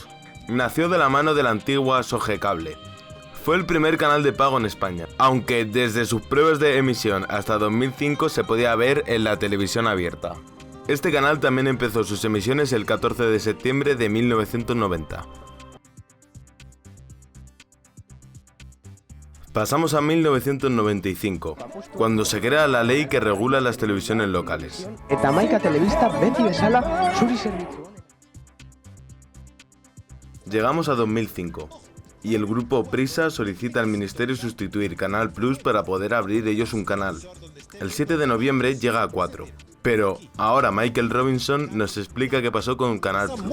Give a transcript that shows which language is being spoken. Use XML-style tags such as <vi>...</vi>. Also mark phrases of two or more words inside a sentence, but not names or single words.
<es>Nació de la mano de la antigua Sogecable. Fue el primer canal de pago en España, aunque desde sus pruebas de emisión hasta 2005 se podía ver en la televisión abierta. Este canal también empezó sus emisiones el 14 de septiembre de 1990. Pasamos a 1995, cuando se crea la ley que regula las televisiones locales.</es> <eu>Eta hamaika telebista beti bezala zuri zerbitzu.</eu> <es>Llegamos a 2005, y el grupo Prisa solicita al ministerio sustituir Canal Plus para poder abrir ellos un canal. El 7 de noviembre llega a 4. Pero ahora Michael Robinson nos explica qué pasó con Canal Plus.</es>